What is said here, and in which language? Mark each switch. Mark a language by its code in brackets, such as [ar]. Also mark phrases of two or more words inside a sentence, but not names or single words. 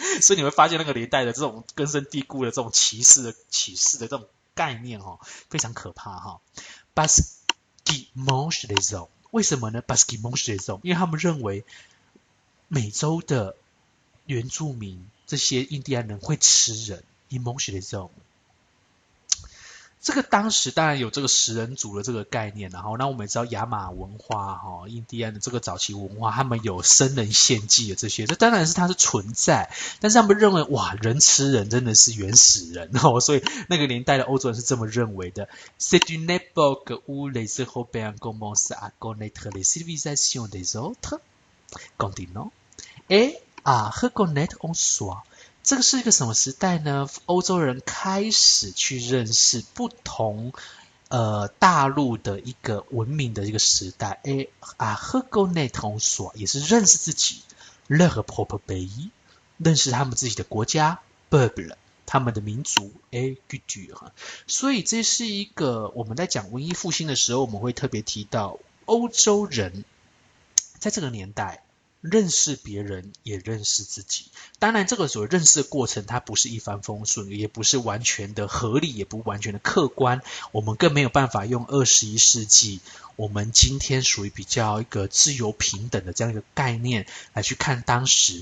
[zh] 所以你会发现那个年代的这种根深蒂固的这种歧视的这种概念非常可怕 [fr] Parce qu'ils mangent les hommes。 [zh] 为什么呢？ [fr] Parce qu'ils mangent les hommes， [zh] 因为他们认为美洲的原住民这些印第安人会吃人。 [fr] Ils mangent les hommes。 [zh] 这个当时当然有这个食人族的这个概念，然后那我们也知道亚马文化哈，印第安的这个早期文化，他们有生人献祭的这些，这当然是它是存在，但是他们认为哇，人吃人真的是原始人哦，所以那个年代的欧洲人是这么认为的。 [fr] C'est une époque où les Européens commencent à connaître les civilisations des autres continents et à reconnaître en soi。 [zh] 这个是一个什么时代呢？欧洲人开始去认识不同大陆的一个文明的一个时代。 [fr] Et à reconnaître en soi， [zh] 也是认识自己 [fr] leur propre pays， [zh] 认识他们自己的国家 peuple， 他们的民族 [fr] et culture。 [zh] 所以这是一个我们在讲文艺复兴的时候，我们会特别提到欧洲人在这个年代认识别人也认识自己，当然这个所认识的过程它不是一帆风顺，也不是完全的合理，也不完全的客观，我们更没有办法用21世纪我们今天属于比较一个自由平等的这样一个概念来去看当时。